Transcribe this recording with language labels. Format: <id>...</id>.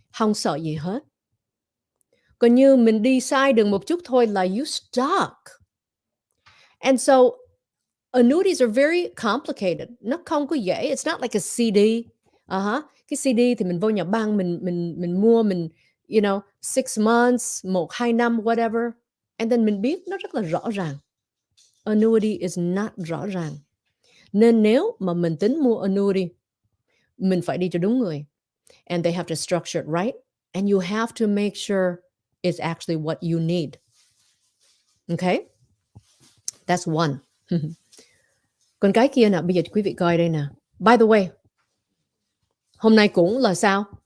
<vi>Không sợ gì hết. Còn như mình đi sai đường một chút thôi là</vi> <en>you stuck. And so annuities are very complicated.</en> <vi>Nó không có dễ.</vi> <en>It's not like a CD.</en> <vi>Cái CD thì mình vô nhà băng, mình mua, mình, 6 months, 1-2 năm, whatever.</vi> <en>And then</en> <vi>mình biết nó rất là rõ ràng.</vi> <en>Annuity is not</en> <vi>rõ ràng. Nên nếu mà mình tính mua annuity, mình phải đi cho đúng người.</vi> <en>And they have to structure it right. And you have to make sure it's actually what you need. Okay? That's one.</en> <vi>Còn cái kia nè, bây giờ quý vị coi đây nè.</vi> <en>By the way,</en> <vi>hôm nay cũng là sao?</vi>